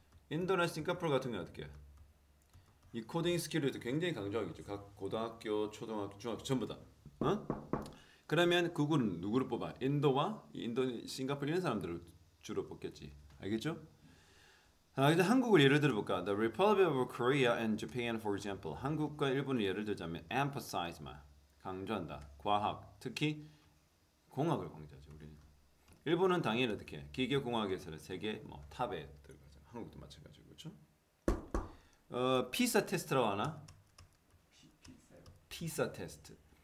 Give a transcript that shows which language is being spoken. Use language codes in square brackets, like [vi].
[ko] 인도나 싱가포르 같은 경우는 어떻게 해? 이 코딩 스킬을 굉장히 강조하겠죠. 각 고등학교, 초등학교, 중학교 전부 다. 그러면 구글은 누구를 뽑아? 인도와 싱가포르 이런 사람들을 주로 뽑겠지. 알겠죠? 이제 한국을 예를 들어볼까? [en] The Republic of Korea and Japan, for example. [ko] 한국과 일본을 예를 들자면 emphasize, 강조한다. 과학, 특히 공학을 강조하죠. 우리는. 일본은 당연히 어떻게? 기계공학에서는 세계 탑에 들어가죠. 한국도 마찬가지고, 그렇죠? 피사 테스트라고 하나? 피사 테스트.